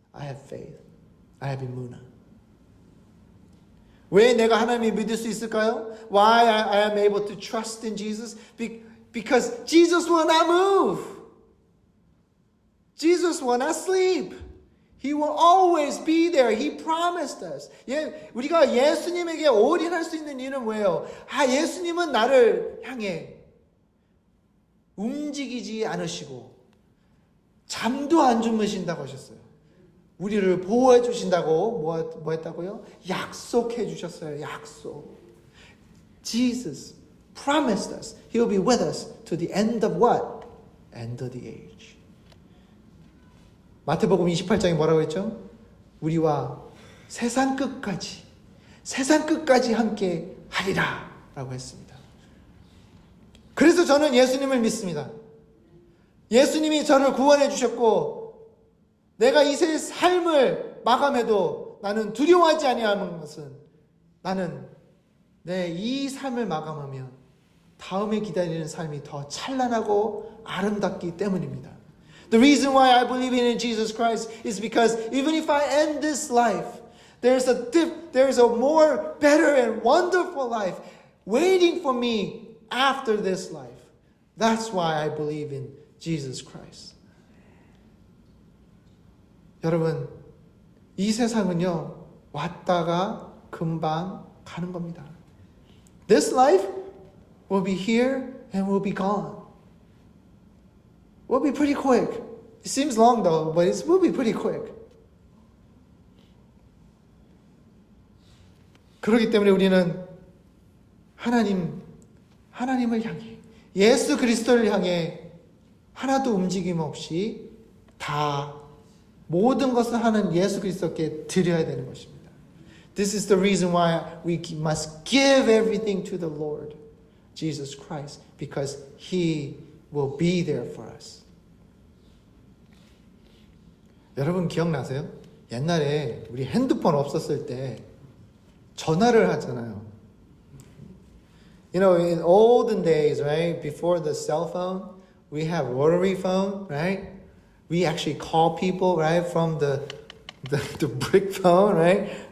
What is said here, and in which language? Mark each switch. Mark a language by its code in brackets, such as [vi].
[en] I have faith. I have emunah. [ko] 왜 내가 하나님을 믿을 수 있을까요? [en] Why I am able to trust in Jesus? Because Jesus will not move. Jesus will not sleep. He will always be there. He promised us. [ko] 우리가 예수님에게 올인할 수 있는 이유는 뭐예요? 예수님은 나를 향해 움직이지 않으시고 잠도 안 주무신다고 하셨어요. 우리를 보호해 주신다고 뭐 했다고요? 약속해 주셨어요. 약속. [en] Jesus promised us He will be with us to the end of what? End of the age. [ko] 마태복음 28장에 뭐라고 했죠? 우리와 세상 끝까지 함께 하리라 라고 했습니다. 그래서 저는 예수님을 믿습니다. 예수님이 저를 구원해 주셨고 내가 이 세 삶을 마감해도 나는 두려워하지 아니하는 것은 나는 내 이 삶을 마감하면 다음에 기다리는 삶이 더 찬란하고 아름답기 때문입니다. [en] The reason why I believe in Jesus Christ is because even if I end this life, there's a more better and wonderful life waiting for me after this life. That's why I believe in Jesus Christ. [ko] 여러분, 이 세상은요, 왔다가 금방 가는 겁니다. [en] This life will be here and will be gone. Will be pretty quick. It seems long though, but it will be pretty quick. [ko] 그렇기 때문에 우리는 하나님을 향해, 예수 그리스도를 향해 하나도 움직임 없이 다 모든 것을 하는 예수 그리스도께 드려야 되는 것입니다. [en] This is the reason why we must give everything to the Lord Jesus Christ, because He will be there for us. [ko] 여러분 기억나세요? 옛날에 우리 핸드폰 없었을 때 전화를 하잖아요. [en] You know, in olden days, right, before the cell phone, we have rotary phone, right? We actually call people, right, from the brick phone, right?